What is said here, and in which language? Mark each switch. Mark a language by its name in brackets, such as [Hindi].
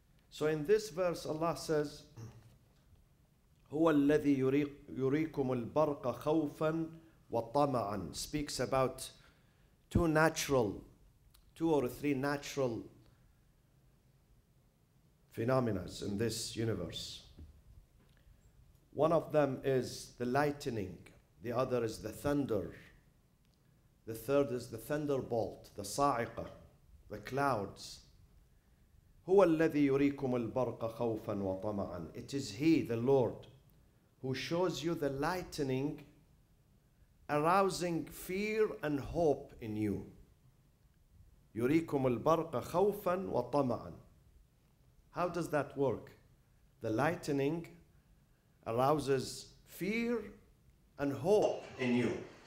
[English] So in this verse, Allah says, [Arabic] هو الذي يريكم البرق خوفا وطمعا, [English] speaks about two or three natural phenomena in this universe. One of them is the lightning, the other is the thunder, the third is the thunderbolt, the sa'iqah, the clouds. [Arabic] هو الذي يريكم البرق خوفا وطمعا. [English] It is He, the Lord, who shows you the lightning, arousing fear and hope in you. [Arabic] يريكم البرق خوفا وطمعا. [English] How does that work? The lightning arouses fear and hope in you.